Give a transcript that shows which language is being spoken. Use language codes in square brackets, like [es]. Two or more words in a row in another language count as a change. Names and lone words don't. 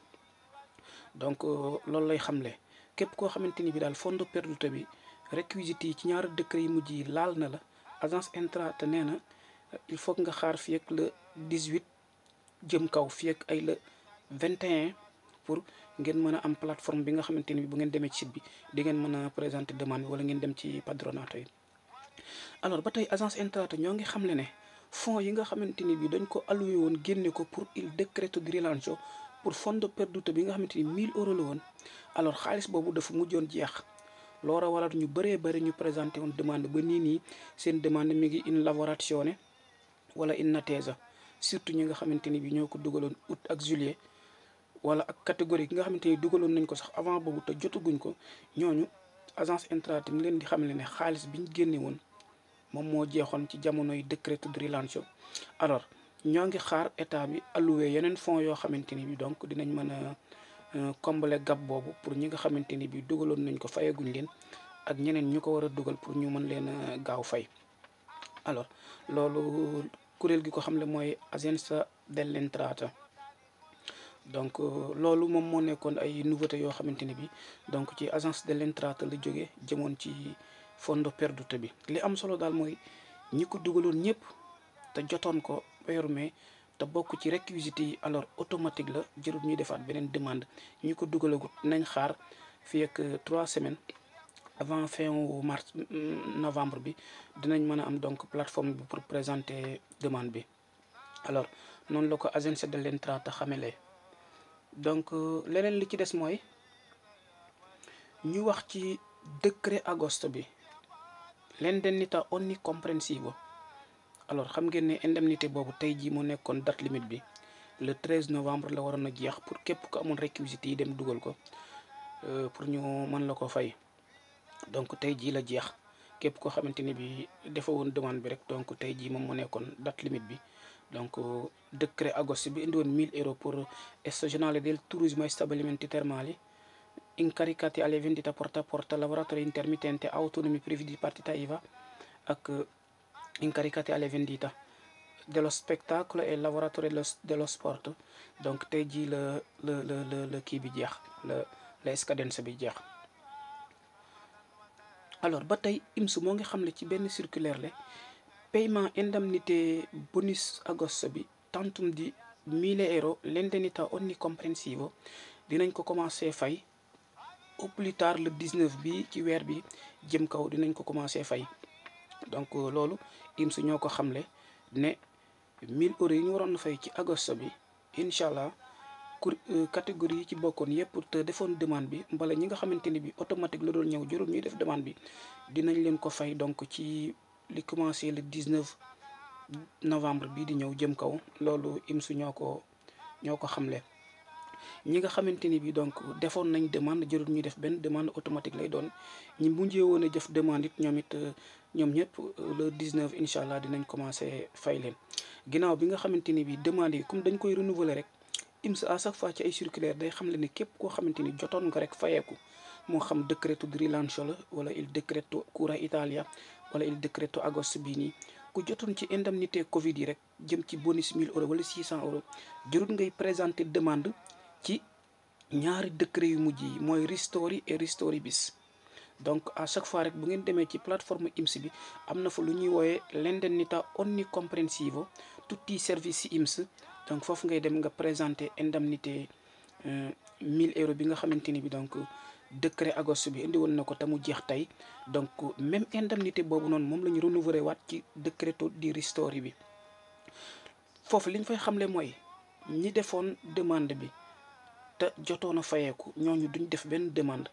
[wo] donc loolu lay xamle képp koo xamante ni bi daal [it] fondo perduto [wo] bi réquisites yi ci ñaari décret yi mujj yi laal na la, agence Entrata nee na [fr] il faut [wo] nga xaar fii ak le 18 jëm kaw, fii ak ay le 21 pour ngeen mën a am plateforme bi nga xamante ni bi bu ngeen demee ci site bi di ngeen mën a [fr] présenter demande [wo] bi wala ngeen dem ci padronato yi. alors ba tey agence Entrata ñoo ngi xamle ne fonds yi nga xamante ni bi dañ ko alloué woon génne ko pour [it] il decreto di rilancio [wo] pour [it] fondo perduto [wo] bi nga xamante ni 1000 € la woon. alors xaalis boobu dafa mujjoon jeex, loola waral ñu bëree bëri ñu présenté woon demande ba nii seen demande mi ngi [it] in lavorazione [wo] wala [it] in attesa, [wo] surtout ñi nga xamante ni bi ñoo ko dugaloon août ak juillet wala ak catégorie gi nga xamante ni dugaloon nañ ko sax avant boobu te jotaguñ ko. ñooñu agence Entrata mi leen di xamle ne xaalis bi ñu génne woon moom moo jeexoon ci jamonoy [fr] décret de rilancio. [wo] alors ñoo ngi xaar état bi alloué yeneen fonds yoo xamante ni bi donc dinañ mën a combler gap boobu pour ñi nga xamante ni bi dugaloon nañ ko fayaguñ leen ak ñeneen ñu ko war a dugal pour ñu mën leen a gaaw fay. alors loolu kuréel gi ko xam le mooy Agenzia delle Entrate. donc loolu moom moo nekkoon ay nouveautés yoo xamante ni bi donc ci Agence delle Entrate la jóge jëmoon ci [it] fondo perduto [wo] bi. li am solo daal mooy ñi ko dugaloon ñëpp te jotoon ko weeru mai te bokk ci réquisites yi alors automatique la, jërul ñuy defaat beneen demande. ñi ko dugalagut nañ xaar fii ak 3 [fr] semaines avant fin mars novembre [wo] bi dinañ mën a am donc plateforme bi pour [fr] présenter demande [wo] bi. alors noonu la ko Agenzia delle Entrate xamelee. donc leneen li ci des mooy ñu wax ci décret agosto bi, [it] l'indennità onnicomprensivo. [wo] alors xam ngeen ne indemnité boobu tey jii mu nekkoon [fr] date limite [wo] bi [fr] le 13 novembre [wo] la waroon a jeex pour képp ko amoon réquisites yi dem dugal ko pour ñu mën la ko fay. donc tey jii la jeex képp koo xamante ni bi dafa woon demande bi rek donc tey jii moom mu nekkoon [fr] date limite [wo] bi. donc décret agosto bi indi woon 1000 euro pour [it] stagionale del turismo e stabilimenti termali incaricati alle vendite porta a porta, lavoratori intermittenti, autonomi privi di partita IVA [wo] ak [it] incaricati alle vendite dello spettacolo e lavoratori dello sport. [wo] donc tey jii la kii bi jeex [it] la scadenza [wo] bi jeex. alors ba tey IMS moo ngi xamle ci benn circulaire [fr] le paiement indemnité bonus [wo] agosto bi tantum di 1000 euro, [it] l'indennità onnicomprensivo [wo] dinañ ko commencé fay [fr] au plus tard le 19 [wo] bi ci weer bi jëm kaw dinañ ko commencé fay. donc loolu IMS ñoo ko xamle ne 1000 euros yi ñu waroon fay ci agosto bi incha allah catégorie yi ci bokkoon yëpp te defoon demande bi mbala ñi nga xamante ni bi automatique la doon ñëw jërul ñuy def demande bi dinañ leen ko fay donc ci li commencé [fr] le 19 novembre [wo] bii di ñëw jëm kaw. loolu IMS ñoo ko xamle. ñi nga xamante ni bi donc defoon nañ demande jërul ñuy def benn demande automatique lay doon. ñi mujjee woon a def demande it ñoom ñëpp le 19 incha allah dinañ commencé fay leen. ginnaaw bi nga xamante ni bi demande yi comme dañ koy renouveler rek IMS [fr] à chaque fois [wo] ci ay circulaire day xam le ne képp koo xamante ni jotoon nga rek fayeeku moo xam [it] decreto di rilancio [wo] la wala [it] il decreto cura Italia [wo] wala [it] il decreto agosto [wo] bii nii ku jotoon ci indemnité Covid yi rek jëm ci bonus 1000 euros wala 600 euros jërul ngay [fr] présenter demande [wo] ci ñaari décret yu mujj yi mooy ristori et ristori bis. donc [fr] à chaque fois [wo] rek bu ngeen demee ci plateforme IMS bi am na fa lu ñuy wooyee [it] l'indennità onnicomprensivo tutti i servizi [wo] IMS. donc foofu ngay dem nga [fr] présenter indemnité [wo] 1000 euros bi nga xamante ni bi donc décret agosto bi indi woon na ko te mu jeex tey. donc [fr] même indemnité [wo] boobu noonu moom la ñu renouveler waat ci [it] decreto di ristori [wo] bi. foofu li ñu fay xamle mooy ñi defoon demande bi te jotoon a fayeeku ñooñu duñ def benn demande.